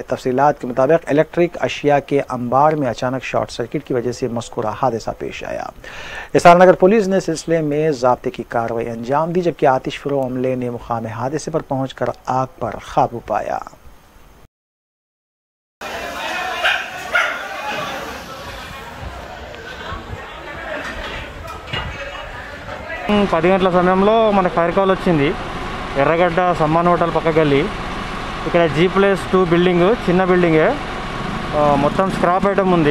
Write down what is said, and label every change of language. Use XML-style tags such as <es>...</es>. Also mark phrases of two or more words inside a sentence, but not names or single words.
<ur>تفصیلات کے مطابق الیکٹرک اشیاء کے انبار میں اچانک</ur> <en>short circuit</en> <ur>کی وجہ سے مذکورہ حادثہ پیش آیا۔ ایسار نگر پولیس نے سلسلے میں ضابطے کی کارروائی انجام دی، جبکہ آتش فروغ عملے نے مقام حادثے پر پہنچ کر آگ پر قابو پایا۔</ur> <te>పది గంటల సమయంలో మనకు</te> <en>fire call</en> <te>వచ్చింది। ఎర్రగడ్డ సమ్మాన్ హోటల్ పక్క గల్లీ, ఇక్కడ G+2 బిల్డింగ్, చిన్న బిల్డింగే, మొత్తం</te> <en>scrap item</en> <te>ఉంది।</te>